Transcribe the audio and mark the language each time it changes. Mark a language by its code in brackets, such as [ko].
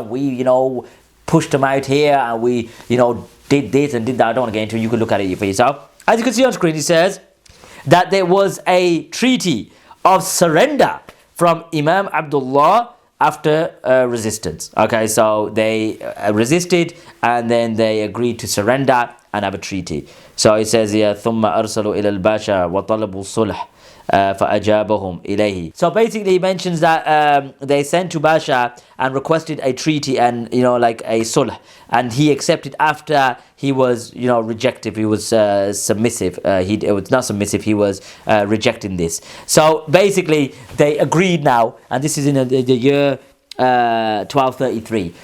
[en] We, pushed them out here and we, did this and did that. I don't want to get into it. You can look at it for yourself. As you can see on screen, it says that there was a treaty of surrender from Imam Abdullah after resistance. Okay, so they resisted and then they agreed to surrender and have a treaty. So it says here, [ar] ثم أرسلوا إلى الباشا وطلبوا الصلح فأجابهم إليه. [en] So basically he mentions that they sent to Basha and requested a treaty and like a sulh, and he accepted after he was rejected. He was submissive. He was not submissive. He was rejecting this. So basically they agreed now, and this is in the year 1233.